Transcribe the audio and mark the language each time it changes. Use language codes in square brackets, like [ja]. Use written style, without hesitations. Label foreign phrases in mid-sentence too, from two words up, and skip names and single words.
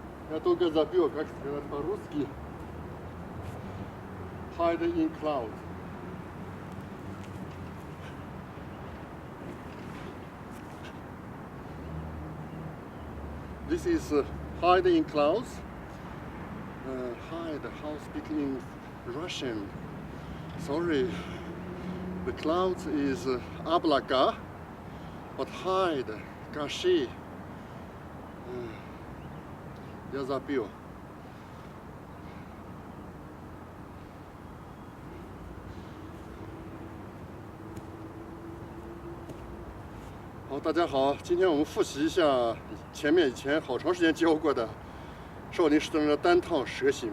[ru] Я только забыл, как сказать по-русски. [en] Hide in cloud. This is hide in clouds. Hide, how speaking in Russian? Sorry. The clouds is облака, but hide, caché. [ru] Я забыл. [zh] 好，大家好，今天我们复习一下以前好长时间教过的少林十段的单趟蛇形。